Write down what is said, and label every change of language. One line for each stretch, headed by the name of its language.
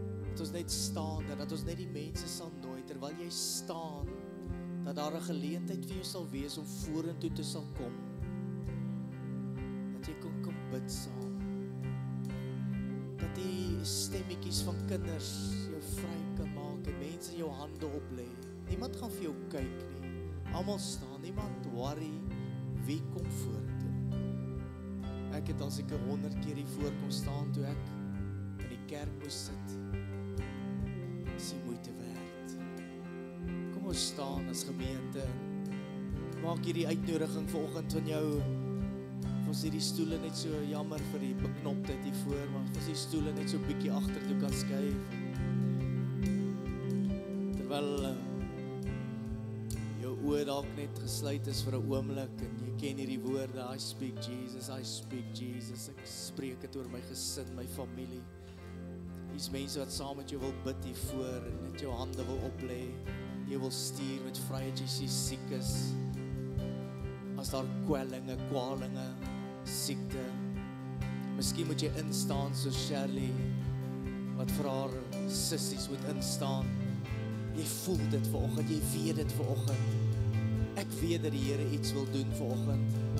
Afrikaans: Dat ons net staan, dat ons net die mense sal nooi, terwyl jy staan, dat daar 'n geleentheid vir jou sal wees om vorentoe te sal kom. Dat jy kom bid saam. Dat die stemmetjies van kinders jou vry kan maak en mense jou hande oplê. Niemand gaan vir jou kyk nie. Almal staan, niemand worry wie kom vorentoe. Ek het al seker 100 keer hier voor kom staan toe ek in die kerk moes sit. Dis die moeite werd. Kom ons staan as gemeente. Maak hierdie uitnodiging vanoggend van jou. Ons hierdie stoele net so jammer vir die beknoptheid hier voor, maar ons die stoele net so bietjie agter toe kan skuif. Terwyl jou oë dalk net gesluit is vir 'n oomblik en jy ken hierdie woorde,
English: I speak Jesus, I speak Jesus.
Afrikaans: Ek spreek dit oor my gesin, my familie. Hier's mense wat saam met jou wil bid hier voor en net jou hande wil oplê. Jy wil stuur met vryheid as jy siek is. As daar kwellinge, kwalinge, siekte. Miskien moet jy instaan soos Shirley, wat vir haar sissies moet instaan. Jy voel dit vanoggend, jy weet dit vanoggend. Ek weet dat die Here iets wil doen vanoggend.